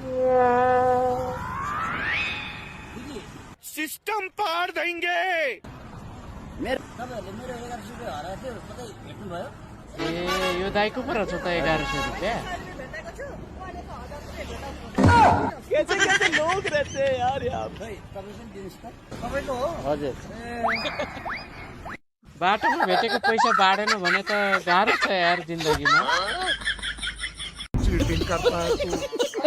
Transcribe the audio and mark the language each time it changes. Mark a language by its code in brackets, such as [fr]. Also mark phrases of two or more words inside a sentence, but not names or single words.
[hi] सिस्टम पार देंगे। [ne] तपाईँहरूले मेरो 1100 रुपियाँ हराएको थियो, कतै भेट्नुभयो? ए यो दाइको पो रहेछ त 1100 रुपियाँ। भेटेको छु, उहाँले त 1000 रुपियाँ भेटाउँछ। [hi] कैसे कैसे लोग रहते हैं यार यहाँ। [ne] खै तपाईँ पनि दिनुहोस् त। तपाईँको हो? हजुर। बाटोमा भेटेको पैसा बाँडेन भने त गाह्रो छ यार जिन्दगीमा। [hi] चिटिङ करता है तू।